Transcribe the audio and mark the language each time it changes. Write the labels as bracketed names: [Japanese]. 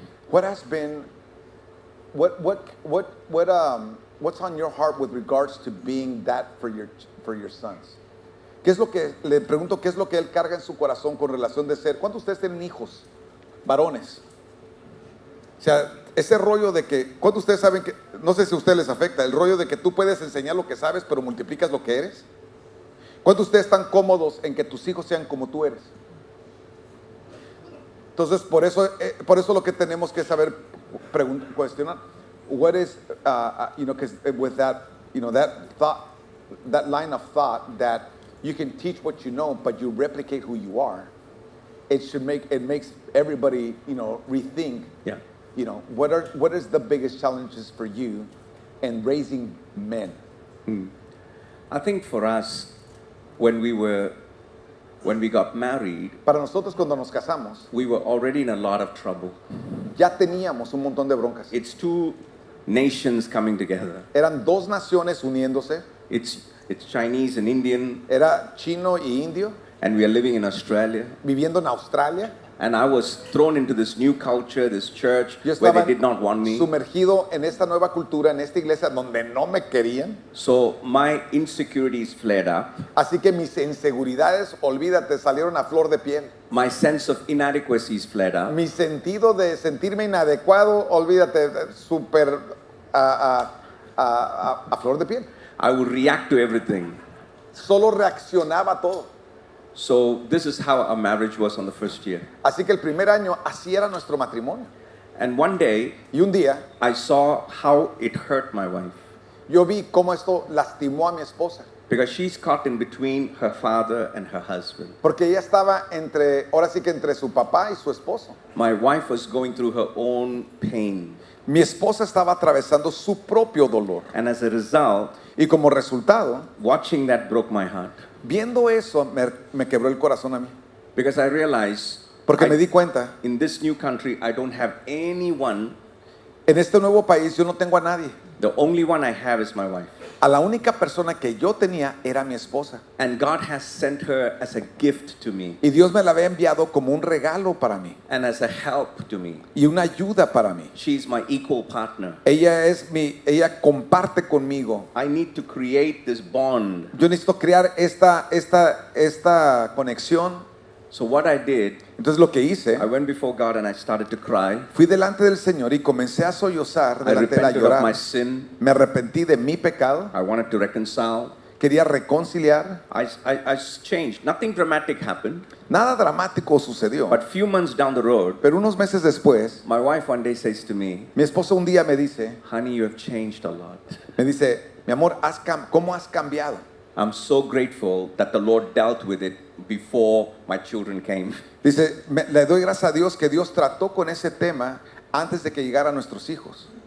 [English] What has been what's on your heart with regards to being that for your sons? [Spanish] Le pregunto, ¿qué es lo que él carga en su corazón con relación de ser? ¿Cuántos de ustedes tienen hijos? Varones. O sea, ese rollo de que, ¿cuántos de ustedes saben que, no sé si a ustedes les afecta, el rollo de que tú puedes enseñar lo que sabes, pero multiplicas lo que eres? ¿Cuántos de ustedes están cómodos en que tus hijos sean como tú eres? Entonces, por eso lo que tenemos que saber cuestionar, [English] what is, because with that, that thought, that line of thought that you can teach what you know, but you replicate who you are. It makes everybody, rethink. Yeah. What is the biggest challenges for you in raising men? I think for us, when we got married, [Spanish] Para nosotros cuando nos casamos, [English] we were already in a lot of trouble. [Spanish] ya teníamos un montón de broncas. [English] It's two nations coming together. [Spanish] Eran dos naciones uniéndose. [English] It's Chinese and Indian, [Spanish] Era chino y indio, [English] and we are living in Australia. [Spanish] viviendo en Australia. [English] And I was thrown into this new culture, this church, [Spanish] Yo [English] where [Spanish] estaba [English] they did not want me. [Spanish] sumergido en esta nueva cultura, en esta iglesia donde no me querían. [English] So my insecurities flared up. [Spanish] Así que mis inseguridades, olvídate, salieron a flor de piel. [English] My sense of inadequacies flared up. [Spanish] Mi sentido de sentirme inadecuado, olvídate, súper a flor de piel. [English] I would react to everything. [Spanish] Solo reaccionaba a todo. [English] So this is how our marriage was on the first year. [Spanish] Así que el primer año, así era nuestro matrimonio. [English] And one day, [Spanish] Y un día, [English] I saw how it hurt my wife. [Spanish] yo vi cómo esto lastimó a mi esposa. [English] Because she's caught in between her father and her husband. [Spanish] Porque ella estaba ahora sí que entre su papá y su esposo. [English] My wife was going through her own pain. [Spanish] Mi esposa estaba atravesando su propio dolor. [English] And as a result, [Spanish] Y como resultado, [English] watching that broke my heart. [Spanish] viendo eso, me quebró el corazón a mí. [English] Because I realized [Spanish] Porque me di cuenta, [English] in this new country, I don't have anyone. [Spanish] en este nuevo país yo no tengo a nadie. [English] The only one I have is my wife. [Spanish] A la única persona que yo tenía era mi esposa. [English] And God has sent her as a gift to me [Spanish] Y Dios me la había enviado como un regalo para mí [English] and as a help to me. [Spanish] y una ayuda para mí. [English] She's my equal partner. [Spanish] Ella comparte conmigo. [English] I need to create this bond. [Spanish] Yo necesito crear esta conexión. [English] So what I did, [Spanish] Entonces lo que hice, [English] I went before God and I started to cry. [Spanish] fui delante del Señor y comencé a sollozar, [English] I [Spanish] delante de él, a [English] repented of my [Spanish] llorar. [English] sin. [Spanish] Me arrepentí de mi pecado, [English] I wanted to reconcile. [Spanish] quería reconciliar. [English] I changed. Nothing dramatic happened. [Spanish] Nada dramático sucedió, [English] But few months down the road, [Spanish] pero unos meses después, [English] my wife one day says to me, [Spanish] mi esposa un día me dice, [English] honey, you have changed a lot. [Spanish] mi amor, ¿cómo has cambiado? [English] I'm so grateful that the Lord dealt with it before my children came. [Spanish] Dice, le doy gracias a Dios que Dios trató con ese tema antes de que llegaran nuestros hijos.